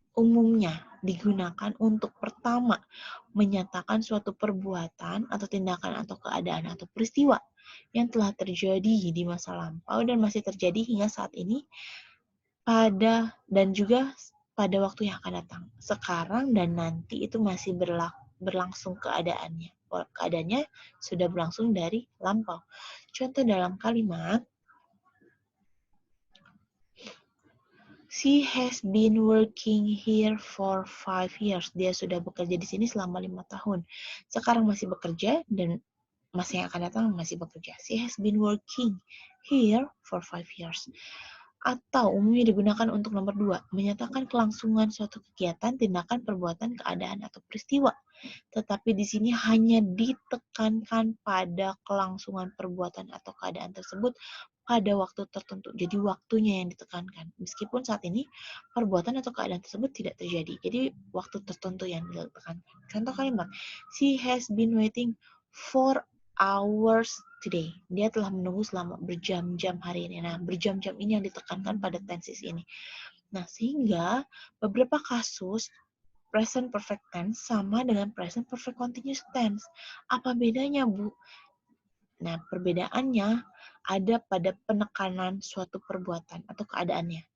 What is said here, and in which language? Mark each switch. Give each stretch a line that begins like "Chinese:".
Indonesian: Umumnya digunakan untuk pertama menyatakan suatu perbuatan atau tindakan atau keadaan atau peristiwa yang telah terjadi di masa lampau dan masih terjadi hingga saat ini dan juga pada waktu yang akan datang. Sekarang dan nanti itu masih berlangsung keadaannya. Keadaannya sudah berlangsung dari lampau.
English: Contoh dalam kalimat, she has been working here for 5 years.
Indonesian: Dia sudah bekerja di sini selama 5 tahun. Sekarang masih bekerja dan masa yang akan datang masih bekerja.
English: She has been working here for 5 years.
Indonesian: Atau umumnya digunakan untuk nomor 2, menyatakan kelangsungan suatu kegiatan, tindakan, perbuatan, keadaan, atau peristiwa. Tetapi di sini hanya ditekankan pada kelangsungan perbuatan atau keadaan tersebut pada waktu tertentu. Jadi waktunya yang ditekankan. Meskipun saat ini perbuatan atau keadaan tersebut tidak terjadi. Jadi waktu tertentu yang ditekankan.
English: Contoh kalimat, she has been waiting for hours today.
Indonesian: Dia telah menunggu selama berjam-jam hari ini. Nah, berjam-jam ini yang ditekankan pada tenses ini. Nah, sehingga beberapa kasus present perfect tense sama dengan present perfect continuous tense. Apa bedanya, Bu? Nah, perbedaannya ada pada penekanan suatu perbuatan atau keadaannya.